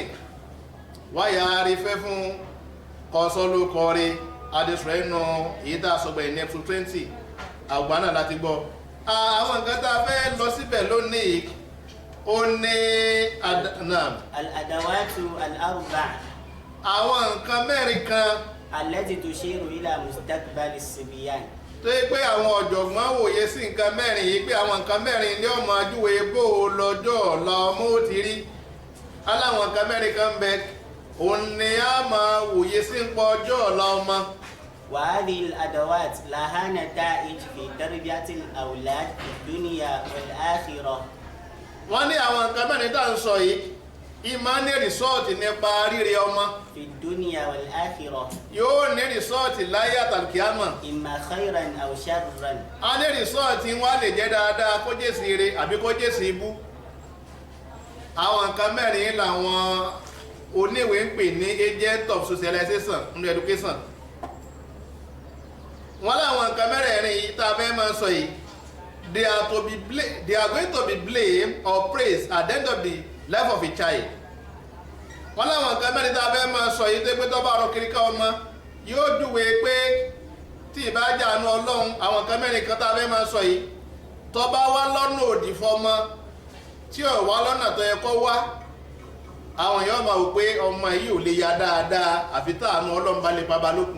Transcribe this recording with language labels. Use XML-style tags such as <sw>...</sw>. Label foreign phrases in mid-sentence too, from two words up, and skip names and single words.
<yo>Wáyà rí fẹ́ fún kọ́sọ́lù kọ́rí adéṣọ́ inú èyí tá a sọ gbẹ̀yìn ní episode 20 àgbà náà láti gbọ́. Àwọn nǹkan tá a fẹ́ lọ síbẹ̀ lónìí ó ní</yo> <ar>الأدوات الأربع'</ar> <yo>àwọn nǹkan mẹ́rin kan</yo> <ar>التي تشير إلى مستقبل الصبيان.</ar> <yo>tó yẹ pé àwọn ọ̀jọ̀gbọ́n wòye sí nǹkan mẹ́rin yìí pé àwọn nǹkan mẹ́rin ní ọmọ ajúwe bó o lọ́jọ́ ọ̀la ọmọ ó ti rí. Aláwọn nǹkan mẹ́rin kan bẹ òun ni a máa wòye sí ń pọ̀ ọjọ́ ọ̀la ọmọ.</yo> <ar>وهذه الأدوات لها نتائج في تربية الأولاد في الدنيا والآخرة.</ar> <yo>Wọ́n ní àwọn nǹkan mẹ́rin tá à ń sọ yìí ìmọ̀ ní rìsọ́ọ̀tì nípa rírẹ ọmọ.</yo> <ar>في الدنيا والآخرة.</ar> <yo>Yóò ní rìsọ́ọ̀tì láyé àtàlùkìámọ̀.</yo> <ar>إما خيرا أو شرا.</ar> <yo>A ní rìsọ́ọ̀tì wọn lè jẹ́ dáadáa kó jẹ́ sí ire àbí kó jẹ́ sí ibú. Àwọn nǹkan mẹ́rin làwọn oníwèé ń pè ní</yo> <en>agent of socialization in education.</en> <yo>Wọ́n láwọn nǹkan mẹ́rẹ̀ẹ̀rin yìí tá a fẹ́ máa sọ yìí</yo> <en>they are going to be blamed or praised at the end of the life of a child.</en> <yo>Wọ́n láwọn nǹkan mẹ́rin tá a fẹ́ máa sọ yìí tó pé tó bá rọ kiri ká ọmọ yóò júwe pé tí ì bá jàánú Ọlọ́run àwọn nǹkan mẹ́rin kan tá a fẹ́ máa sọ yìí tó bá wá lọ́nà òdì fọmọ tí ò wá lọ́nà tó yẹ kó wá àwọn èèyàn máa wò pé ọmọ yìí ò lè ya dáadáa àfi táànù Ọlọ́run bá lè pa balókun.</yo>